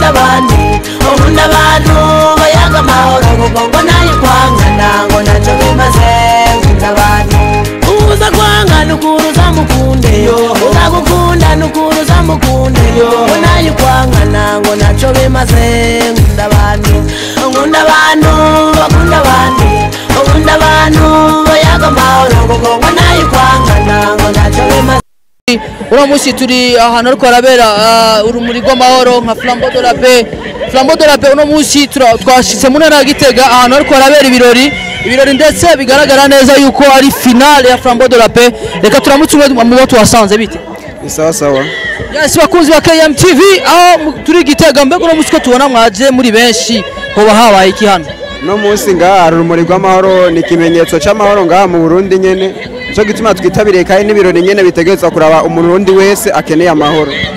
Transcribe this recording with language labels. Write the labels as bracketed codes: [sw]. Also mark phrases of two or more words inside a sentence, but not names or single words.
[rn] abantu Nkunda abantu bayaga amahoro Kuko ngo nayo kwangana ngo naco bimaze Nkunda abantu Uza kwanga nukuruza mukunde Uza gukunda nukuruza mukunde Ngo nayo kwangana ngo naco bimaze Nkunda abantu Nkunda abantu bakunda abantu Nkunda abantu bayaga amahoro Kuko ngo nayo kwangana ngo naco bimaze Uno musi turi ahantu ariko arabera urumuri rw'amahoro nka Flambeau de la Paix. Flambeau de la Paix uno musi twashitse mu ntara ya Gitega ahantu ariko arabera ibirori ndetse bigaragara neza yuko ari finale ya Flambeau de la Paix. Reka turamutse umwe mu bo tuhasanze bite. [sw] Sawa sawa. [rn] Yes bakunzi ba KMTV aho turi Gitega mbego uno musi ko tubona mwaje muri benshi hoba habaye iki hano. No musi ngaha urumuri rw'amahoro ni kimenyetso c'amahoro ngaha mu Burundi nyene. Cyo gituma twitabiriye kandi n'ibirori nyene bitegetswe kuraba umurundi wese akeneye amahoro.